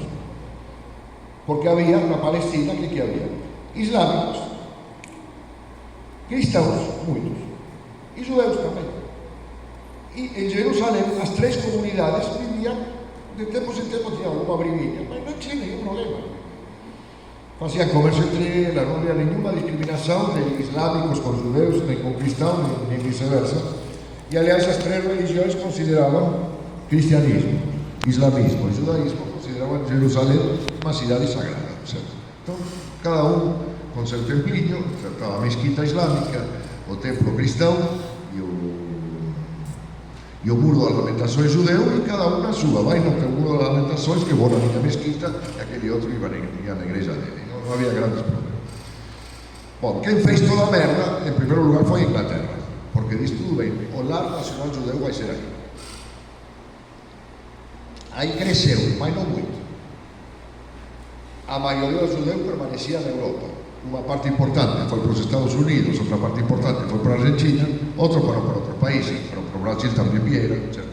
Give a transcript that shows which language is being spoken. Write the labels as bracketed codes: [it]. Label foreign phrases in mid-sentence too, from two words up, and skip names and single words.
[pt] Porque havia na Palestina, que havia? Islâmicos, cristãos, muitos, e judeus também. E em Jerusalém, as três comunidades viviam, de tempos em tempos tinha alguma briguinha, mas não tinha nenhum problema. [es] Hacían comercio entre ellas, no había ninguna discriminación de islámicos con judeos, ni con cristianos, ni viceversa. Y aliás, esas tres religiones consideraban cristianismo, islamismo y judaísmo, consideraban Jerusalén una ciudad sagrada. ¿Cierto? Entonces, cada uno con su templinho, la mezquita islámica, o templo cristiano y [pt] o muro de lamentações judeu, [es] y cada uno suba, [pt] vai no muro de lamentações, que vou na minha mezquita, [es] y aquel otro iba a la iglesia [pt] dele. [es] No había grandes problemas. [pt] Bom, quem fez toda a merda, en primeiro lugar, foi a Inglaterra, porque diz tudo bem, o lar nacional judeu vai ser aí. Aí cresceu, mas não muito. A maioria dos judeus permanecia na Europa. Uma parte importante foi para os Estados Unidos, outra parte importante foi para a Argentina, outros foram para outros países, para o Brasil também vieram, certo?